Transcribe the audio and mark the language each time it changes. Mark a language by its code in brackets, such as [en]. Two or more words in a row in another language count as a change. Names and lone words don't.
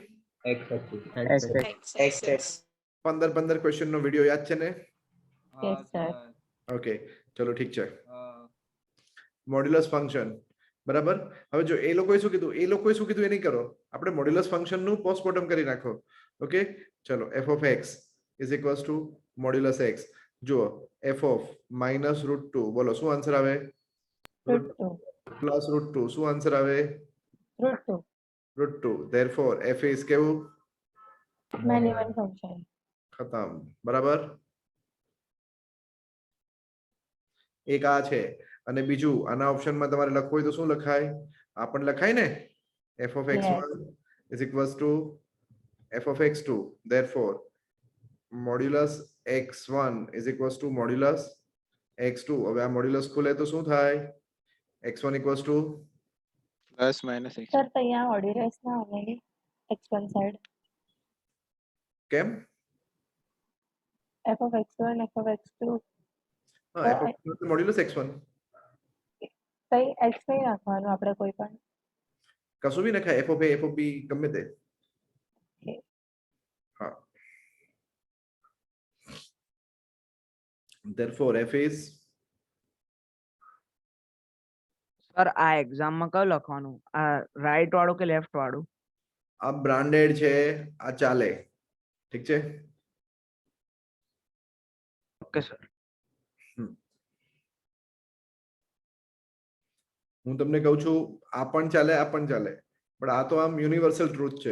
[gu] X. 15 ક્વેશ્ચન નો વિડિયો યાદ છે ને? [en] Yes, sir. [gu] ઓકે ચલો ઠીક છે। [en] modulus function [gu] બરાબર। હવે જો એ લોકોએ શું કીધું એ નહીં કરો, આપણે [en] modulus function [gu] નું પોસ્ટમોર્ટમ કરી નાખો। ઓકે ચલો [en] f of x is equals to modulus x। [gu] જુઓ [en] f of -√2 [gu] બોલો શું આન્સર આવે? √2 પ્લસ √2 શું આન્સર આવે? √2 [en] √2 therefore f is [gu] કેવું? [en] many one function [gu] ખતમ બરાબર। એક આ છે અને બીજું આના ઓપ્શનમાં તમારે લખવું હોય તો શું લખાય? આ પણ લખાય ને [en] f of x1 is equals to f of x2 therefore modulus x1 is equals to modulus x2। [gu] હવે આ મોડ્યુલસ ખોલે તો શું થાય? [en] x1 equals to plus minus X। [gu] સર તો અહીંયા ઓર્ડિનલ્સ ના આવે x1 સાઈડ કેમ? [en] f of x1 f of x2 [gu] હા [en] f of x1 [gu] મોડ્યુલસ x1 કઈ x નહીં રાખવાનું આપણે કોઈ પણ કશું બી નખાય [en] f of a f of b [gu] ગમે તે। [en] Okay. હા therefore f is [gu] સર આ એક્ઝામ માં કયું લખવાનું? આ રાઈટ વાળું કે લેફ્ટ વાળું? આ બ્રાન્ડેડ છે આ ચાલે ઠીક છે। ઓકે સર। હું તમને કહું છું આ પણ ચાલે આ પણ ચાલે પણ આ તો આમ [en] universal truth [gu] છે।